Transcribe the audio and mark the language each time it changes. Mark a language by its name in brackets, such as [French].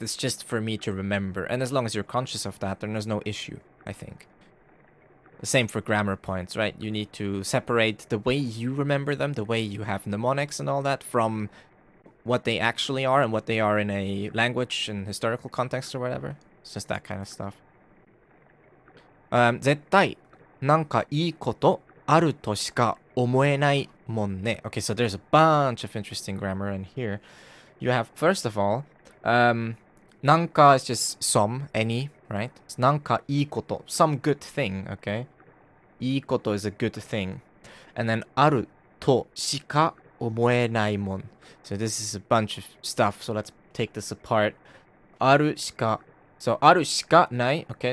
[English] It's just for me to remember. And as long as you're conscious of that, then there's no issue, I think. The same for grammar points, right? You need to separate the way you remember them, the way you have mnemonics and all that, from what they actually are and what they are in a language and historical context or whatever. It's just that kind of stuff. [Japanese] 絶対なんかいいことあるとしか思えないもんね. [English] Okay, so there's a bunch of interesting grammar in here. You have, first of all, なんか is just some, any, right? It's なんかいいこと, some good thing, okay? いいこと is a good thing. And then [Japanese] あるとしか思えないもん. [English] So this is a bunch of stuff, so let's take this apart. [Japanese] あるしか, so あるしかない, okay?